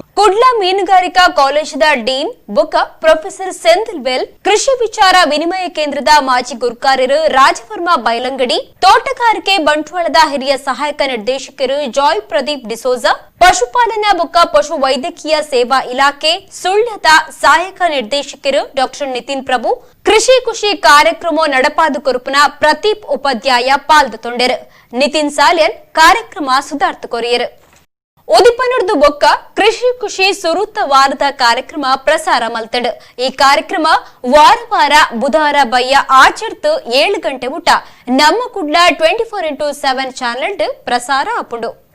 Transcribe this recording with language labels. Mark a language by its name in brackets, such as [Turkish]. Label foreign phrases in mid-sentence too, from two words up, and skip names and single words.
[Tulu] ಕುಡ್ಲ ಮೀನುಗಾರಿಕಾ ಕಾಲೇಜದ ಡೀನ್ ಬೊಕ್ಕ ಪ್ರೊಫೆಸರ್ ಸೆಂಥಿಲ್ವೆಲ್, ಕೃಷಿ ವಿಚಾರ ವಿನಿಮಯ ಕೇಂದ್ರದ ಮಾಜಿ ಗುರ್ಕಾರ್ಯರು ರಾಜವರ್ಮ ಬೈಲಂಗಡಿ, ತೋಟಗಾರಿಕೆ ಬಂಟ್ವಾಳದ ಹಿರಿಯ ಸಹಾಯಕ ನಿರ್ದೇಶಕರು ಜಾಯ್ ಪ್ರದೀಪ್ ಡಿಸೋಜಾ, ಪಶುಪಾಲನಾ ಬೊಕ್ಕ ಪಶು ವೈದ್ಯಕೀಯ ಸೇವಾ ಇಲಾಖೆ ಸುಳ್ಯದ ಸಹಾಯಕ ನಿರ್ದೇಶಕರು ಡಾಕ್ಟರ್ ನಿತಿನ್ ಪ್ರಭು, ಕೃಷಿ ಖುಷಿ ಕಾರ್ಯಕ್ರಮ ನಡಪಾದು ಕೊರುಪುನ ಪ್ರದೀಪ್ ಉಪಾಧ್ಯಾಯ ಪಾಲ್ಗೊಂಡರು. ನಿತಿನ್ ಸಾಲ್ಯನ್ ಕಾರ್ಯಕ್ರಮ ಸುಧಾರ್ಥ ಕೊರಿಯರು. ಉದಿಪನುರ್ದು ಬೊಕ್ಕ ಕೃಷಿ ಖುಷಿ ಸುರುತ್ತ ವಾರದ ಕಾರ್ಯಕ್ರಮ ಪ್ರಸಾರ ಮಲ್ತಡು. ಈ ಕಾರ್ಯಕ್ರಮ ವಾರ ಬುಧವಾರ ಬಯ್ಯ 7 ಗಂಟೆ ಮುಟ ನಮ್ಮ ಕುಡ್ಲ 24x7 ಚಾನೆಲ್ ಪ್ರಸಾರ ಆಪುಂಡು.